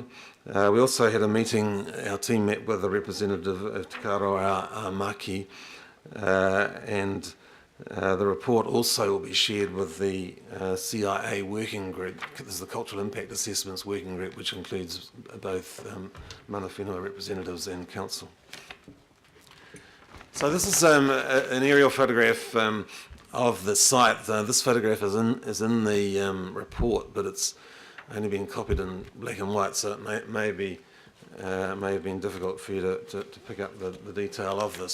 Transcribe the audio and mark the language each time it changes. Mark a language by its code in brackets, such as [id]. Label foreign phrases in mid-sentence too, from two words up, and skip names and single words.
[en] We also had a meeting, our team met with a representative of Te Karoa Maki, and the report also will be shared with the CIA working group. This is the Cultural Impact Assessments working group, which includes both [mi] mana whenua [en] representatives and council. So this is an aerial photograph of the site. This photograph is in the report, but it's only been copied in black and white, so it may have been difficult for you to pick up the detail of this.